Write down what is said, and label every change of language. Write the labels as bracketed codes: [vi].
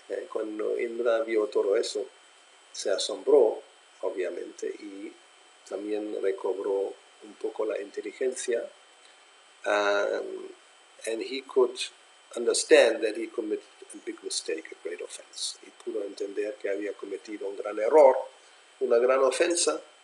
[es] Cuando Indra vio todo eso, se asombró, obviamente, y también recobró un poco la inteligencia. [en] And he could understand that he committed a big mistake, a great offense. [es] Y pudo entender que había cometido un gran error, una gran ofensa.